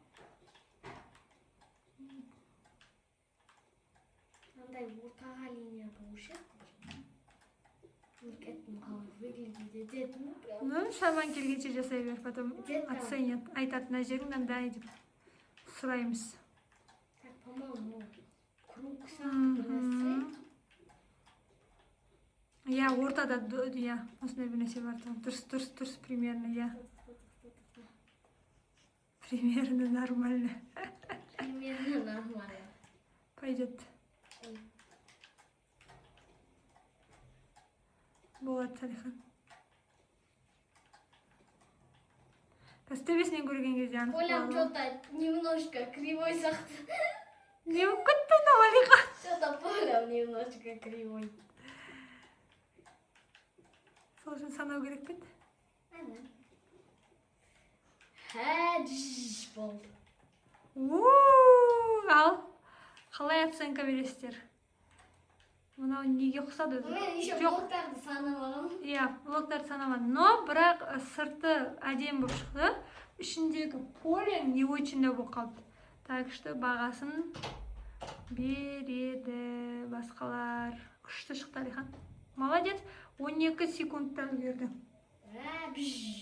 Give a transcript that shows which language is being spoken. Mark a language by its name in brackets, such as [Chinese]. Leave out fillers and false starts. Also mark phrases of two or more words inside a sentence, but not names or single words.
[Kazakh] Мындай ортаға линия болушы. Выглядит дедім. Ну, шаман келгенше жасай бер, [Russian] потом оценят. [Kazakh] Айтады, мына жерің мынандай деп сұраймыз. [Russian] Так, по-моему, круг сияқты. [Kazakh] Я ортада, я осындай бір нәрсе бар. Дұрыс, [Russian] примерно, я. Примерно нормально. Примерно нормально. Пойдет. [Kazakh] Болады, Салихан. Төбесінен көрген кезде анық Полям болады. [Russian] что-то немножко кривой сияқты. [Kazakh] Не болып кетті мынау Алихан? [Russian] Что-то полям немножко кривой. [Kazakh] Сол үшін санау керек пе еді? Болды. Ал, қалай оценка бересіздер? Мынау неге ұқсады өзі? Мен еще блоктарды санамағам. Иә, блоктарды санамадым. Но бірақ сырты әдемі болып шықты. Ішіндегі [Russian] поле не очень [Kazakh] болып қалды. [Russian] Так что [Kazakh] бағасын береді басқалар. Күшті шықты Алихан. Молодец. 12 секундта үлгерді.